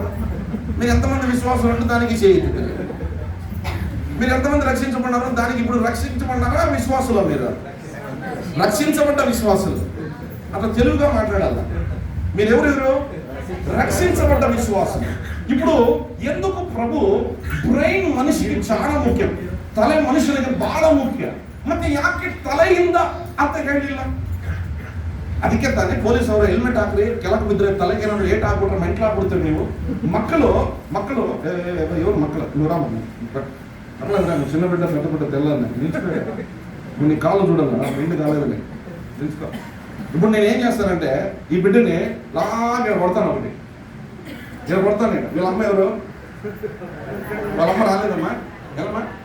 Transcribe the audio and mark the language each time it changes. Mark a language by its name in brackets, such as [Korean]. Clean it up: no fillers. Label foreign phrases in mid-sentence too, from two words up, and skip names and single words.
[Telugu] మీరు ఎంతమంది విశ్వాసం అంటే దానికి చేయెత్తుతారు. మీరు ఎంతమంది రక్షించబడ్డారు? దానికి ఇప్పుడు రక్షించబడ్డారా? విశ్వాసులు మీరు రక్షించబడ్డ విశ్వాసులు. అట్లా తెలుగుగా మాట్లాడాలి. మీరు ఎవరెవరు? రక్షించబడ్డ విశ్వాసం. ఇప్పుడు ఎందుకు ప్రభు [Kannada] ಬ್ರೈನ್ ಮನುಷ್ಯನಿಗೆ చాలా ಮುಖ್ಯ, ತಲೆ ಮನುಷ್ಯನಿಗೆ ಬಹಳ ಮುಖ್ಯ. ಮತ್ತೆ ಯಾಕೆ ತಲೆಯಿಂದ ಅಂತ ಹೇಳಿಲ್ಲ? ಅದಕ್ಕೆ ತಾನೇ ಪೊಲೀಸ್ ಅವರು ಹೆಲ್ಮೆಟ್ ಹಾಕ್ರಿ, ಕೆಳಗೆ ಬಿದ್ದರೆ ತಲೆಗೆ ಏನಾದ್ರು ಏಟ್ ಹಾಕ್ಬಿಟ್ರೆ ಮೆಂಟ್ಲ್ ಹಾಕ್ಬಿಡ್ತೀವಿ. ನೀವು ಮಕ್ಕಳು ಇವ್ರ ಮಕ್ಕಳು ನೂರಾಮಣ್ಣ [Telugu] అట్లా చిన్న బిడ్డ పెద్ద బిడ్డ తెల్లని నిల్చుకో, నీ కాళ్ళు చూడాలి, రెండు కాలేదని నిల్చుకో. ఇప్పుడు నేను ఏం చేస్తానంటే ఈ బిడ్డని లాగా కొడతాను. ఒకటి నేను కొడతాను. నేను వీళ్ళ అమ్మ ఎవరు? వాళ్ళ అమ్మ రాలేదమ్మా, ఎవరమ్మా?